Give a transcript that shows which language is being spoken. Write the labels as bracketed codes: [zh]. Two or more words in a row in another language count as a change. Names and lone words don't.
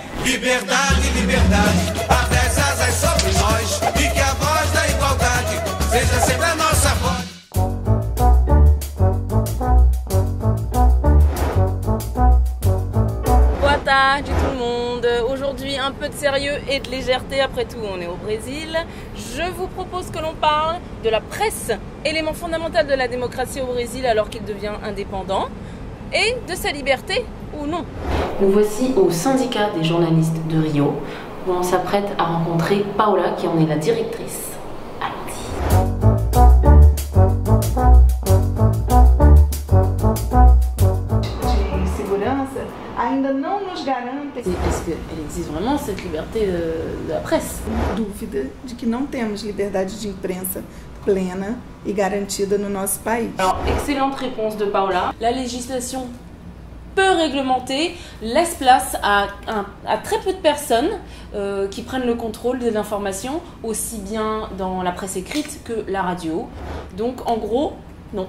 [pt] Liberdade, liberdade, abre as asas sobre nós e que a voz da igualdade seja sempre a nossa voz. Boa tarde [fr] tout le monde. Aujourd'hui un peu de sérieux et de légèreté, après tout on est au Brésil. Je vous propose que l'on parle de la presse, élément fondamental de la démocratie au Brésil alors qu'il devient indépendant, et de sa liberté ou non. Nous voici au syndicat des journalistes de Rio, où on s'apprête à rencontrer Paula qui en est la directrice. Est-ce qu'elle existe vraiment cette liberté de la presse? [pt] Dúvida de que não temos liberdade de imprensa plena e garantida no nosso país. [fr] Alors, excellente réponse de Paula. La législation peu réglementée laisse place à très peu de personnes qui prennent le contrôle de l'information, aussi bien dans la presse écrite que la radio. Donc, en gros, non.